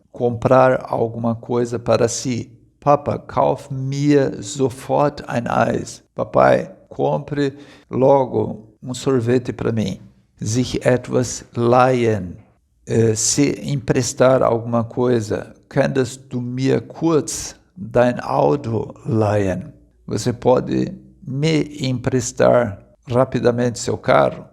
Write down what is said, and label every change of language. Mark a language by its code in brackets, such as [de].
[pt] Comprar alguma coisa para si. [de] Papa, kauf mir sofort ein Eis. [pt] Papai, compre logo sorvete para mim. [de] Sich etwas leihen. [pt] Se emprestar alguma coisa. [de] Könntest du mir kurz dein Auto leihen? [pt] Você pode me emprestar rapidamente seu carro?